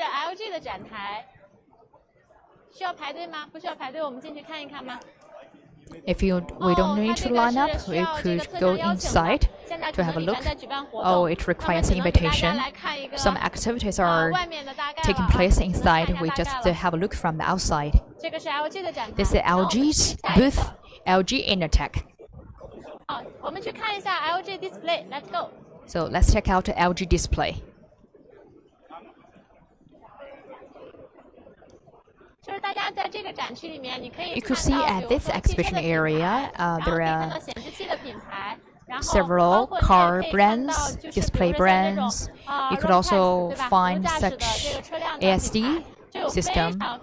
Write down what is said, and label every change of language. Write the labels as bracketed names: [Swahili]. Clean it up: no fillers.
[Chinese] LG 的展台，需要排队吗？不需要排队，我们进去看一看吗？ [English] If we don't need to line up, we could go inside to have a look. Oh, it requires invitation. Some activities are taking place inside. We just have a look from the outside. This is LG's booth, LG Intertech. [Chinese] 好，我们去看一下 LG Display. [English] Let's go. So let's check out LG Display. [Chinese] 就是大家在这个展区里面，你可以 [English] You could see at this exhibition area, there are [Chinese] 显示器的品牌。 [English] several car brands, display brands. You could also find such ASD system.